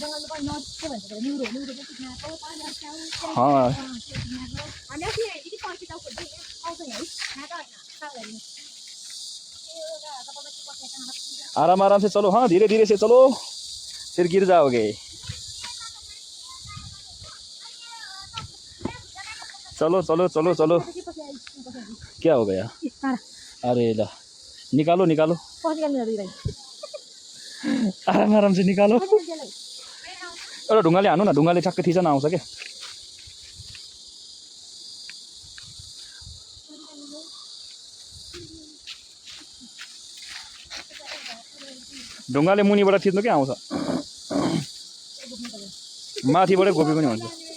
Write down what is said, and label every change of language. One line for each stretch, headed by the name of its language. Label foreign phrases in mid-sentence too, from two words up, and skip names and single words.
Hindi: आराम आराम से चलो, हाँ धीरे धीरे से चलो, फिर गिर जाओगे। चलो चलो चलो चलो। क्या हो गया? अरे ला, निकालो निकालो, आराम आराम से निकालो।
Nepali: एउटा ढुङ्गाले हान्नु न, ढुङ्गाले ठ्याक्कै थिचन आउँछ क्या। ढुङ्गाले मुनिबाट थिच्नु के आउँछ, माथिबाटै गोपी पनि हुन्छ।